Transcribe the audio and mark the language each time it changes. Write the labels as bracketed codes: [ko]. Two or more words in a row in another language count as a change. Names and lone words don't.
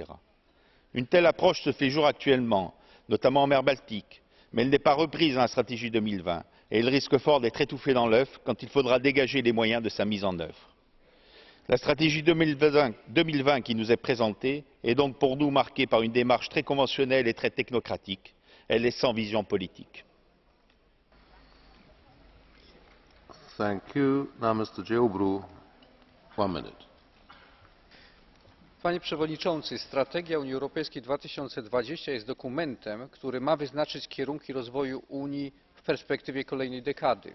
[fr] Une telle approche se fait jour actuellement, notamment en mer Baltique, mais elle n'est pas reprise dans la stratégie 2020 et elle risque fort d'être étouffée dans l'œuf quand il faudra dégager les moyens de sa mise en œuvre. La stratégie 2020 qui nous est présentée est donc pour nous marquée par une démarche très conventionnelle et très technocratique. Elle est sans vision politique. [pl] Panie Przewodniczący! Strategia Unii Europejskiej 2020 jest dokumentem, który ma wyznaczyć kierunki rozwoju Unii w perspektywie kolejnej dekady.